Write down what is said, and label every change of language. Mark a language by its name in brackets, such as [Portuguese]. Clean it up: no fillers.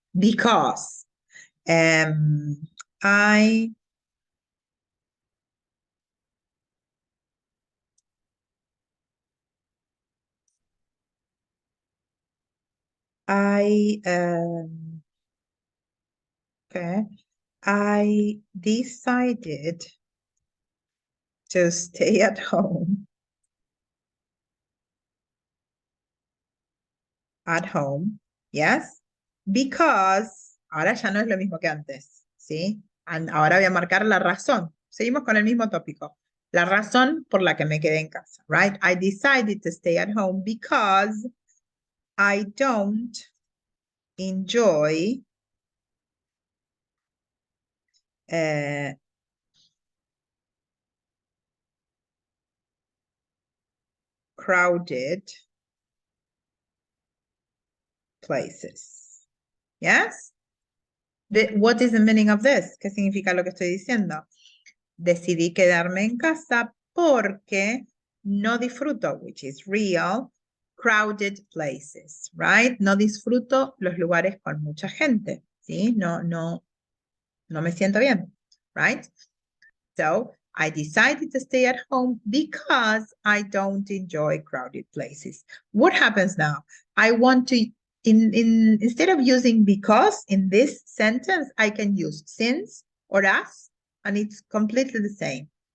[English] Because I okay, I decided to stay at home. At home, yes, because [Spanish] ahora ya no es lo mismo que antes, ¿sí? Ahora voy a marcar la razón. Seguimos con el mismo tópico. La razón por la que me quedé en casa, [English] right? I decided to stay at home because I don't enjoy crowded places. Yes? What is the meaning of this? [Spanish] ¿Qué significa lo que estoy diciendo? Decidí quedarme en casa porque no disfruto, [English] which is real, crowded places, right? [Spanish] No disfruto los lugares con mucha gente, ¿sí? No me siento bien, [English] right? So, I decided to stay at home because I don't enjoy crowded places. What happens now? I want to, instead of using because in this sentence, I can use since or as, and it's completely the same.